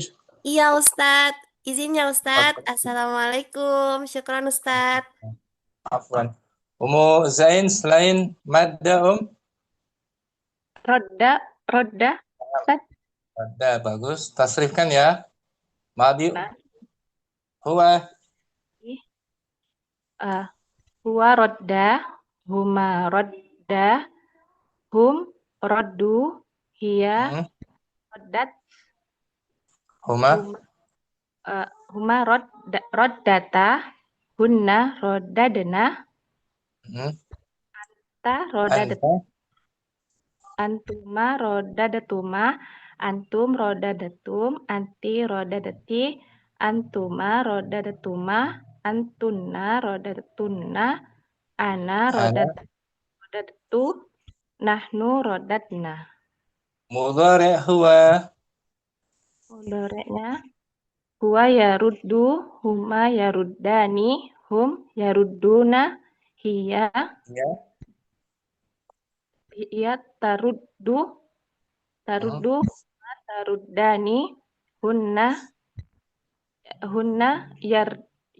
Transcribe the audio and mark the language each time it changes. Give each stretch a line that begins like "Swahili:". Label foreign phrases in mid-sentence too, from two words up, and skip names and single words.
Indonesian: Iya Ustad, izinnya Ustad. Assalamualaikum, syukran Ustad. Afwan. Umu Zain selain madda Om.
Arabic: ردّ، ردّ, Ustaz.
Indonesian: Madda bagus. Tasrifkan ya. Madi. Nah.
Arabic: هو. هو ردّ، هما ردّا، هم ردّوا، هي ردّت, هما. هما ردّتا، هنّ رددن، أنتَ رددتَ، أنتما رددتما، أنتم رددتم، أنتِ رددتِ، أنتما رددتما، أنتنّ رددتنّ, أنا رددتُ، نحن رددنا. مضارع هو. Mudhari'nya هو يردّ، هما يردّان، هم يردّون، هي تردّ، هما تردّان، هنّ يرددن.